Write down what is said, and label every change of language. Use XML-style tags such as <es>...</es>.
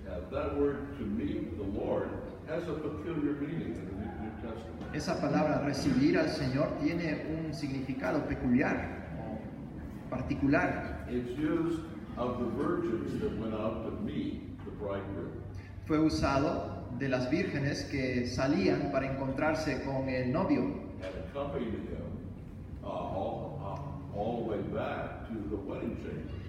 <en>that word to meet the Lord has a peculiar meaning in the New Testament.</en> <es>esa palabra recibir al Señor tiene un significado peculiar o particular.</es> <en>It's used of the virgins that went out to meet the bridegroom.</en> <es>Fue usado de las vírgenes que salían para encontrarse con el novio</es> <en>And accompanied him all the way back to the wedding chamber.</en>